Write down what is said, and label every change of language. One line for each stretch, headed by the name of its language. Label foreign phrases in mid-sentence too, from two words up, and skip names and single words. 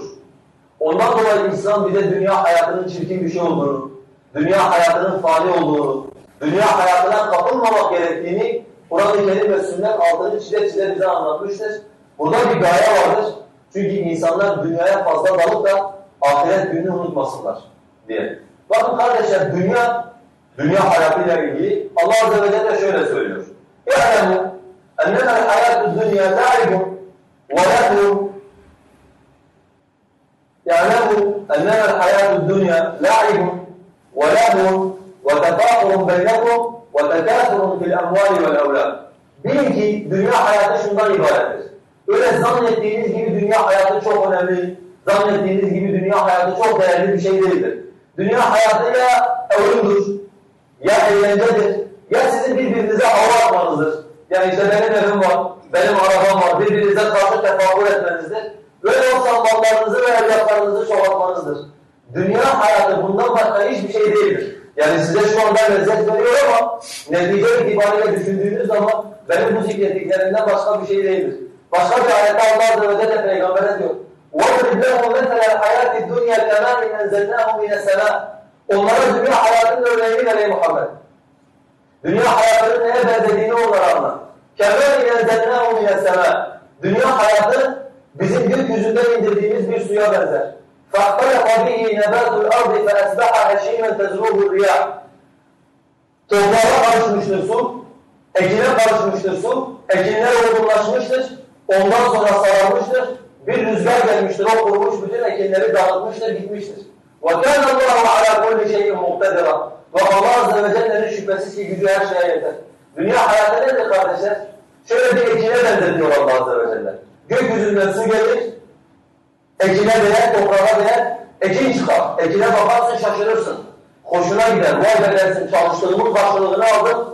Turkish: Ondan dolayı İslam bize dünya hayatının çirkin bir şey olduğunu, dünya hayatının fani olduğunu, dünya hayatına kapılmamak gerektiğini Kur'an-ı Kerim ve sünnet altını çile bize anlatmıştır. Burada bir gaye vardır. Çünkü insanlar dünyaya fazla dalıp da ahiret gününü unutmasınlar diye. Bakın kardeşler, dünya hayatıyla ilgili Allah Azze ve Celle şöyle söylüyor.
Arabic: يَعْلَمُ اَنَّمَا الْحَيَاتُ الدُّنْيَا لَعِبٌ وَلَهْوٌ يَعْلَمُ اَنَّمَا الْحَيَاتُ الدُّنْيَا لَعِبٌ وَلَهْوٌ وَتَفَاخُرٌ بَيْنَكُمْ وَتَكَاثُرٌ فِي الْأَمْوَالِ وَالْأَوْلَادِ.
Turkish: Bilin ki dünya hayatı şundan ibarettir. Öyle zannettiğiniz gibi dünya hayatı çok önemli, zannettiğiniz gibi dünya hayatı çok değerli bir şey değildir. Dünya hayatı ya oyundur, ya eğlencedir, ya sizin birbirinize hava atmanızdır. Yani işte benim evim var, benim arabam var, birbirinize karşı tefakkur etmenizdir. Böyle olsa mallarınızı ve evlatlarınızı çoğaltmanızdır. Dünya hayatı bundan başka hiçbir şey değildir. Yani size şu anda lezzet veriyor ama netice itibariyle düşündüğünüz zaman benim bu zikrettiklerimden başka bir şey değildir. Başka bir ayette Allah Azze ve Celle Peygamber'e diyor.
Arabic: وَاضْرِبْ لَهُمْ مَثَلَ الْحَيَاةِ الدُّنْيَا كَمَاءٍ أَنْزَلْنَاهُ مِنَ السَّمَاءِ.
Turkish: Onlara dünya hayatının örneğini vereyim Muhammed. Dünya hayatının neye benzediğini onlara anlat.
Arabic: كَمَاءٍ أَنْزَلْنَاهُ مِنَ السَّمَاءِ.
Turkish: Dünya hayatı bizim gökyüzünden indirdiğimiz bir suya benzer.
Arabic: فَاخْتَلَفَ بِهِ نَبَاتُ الْأَرْضِ فَأَسْبَحَ هَشِيمًا تَزْرُوهُ الرِّيَاحُ.
Turkish: Toprağa karışmıştır su, ekine karışmıştır su, ekinler olgunlaşmıştır, ondan sonra sararmıştır, bir rüzgar gelmiştir, o kurumuş bütün ekinleri dağıtmıştır, gitmiştir.
Arabic: وَكَانَ اللّٰهُ عَلَى كُلِّ شَيْءٍ مُقْتَدِرًا.
Turkish: Ve Allah Azze ve Celle'nin şüphesiz ki gücü her şeye yeter. Dünya hayatı nedir kardeşler? Şöyle bir ekine benzetiyor Allah Azze ve Celle. Gökyüzünden su gelir, ekine değer, toprağa değer, ekin çıkar. Ekine bakarsın, şaşırırsın. Hoşuna gider, vay be dersin, çalıştığımın karşılığını aldım.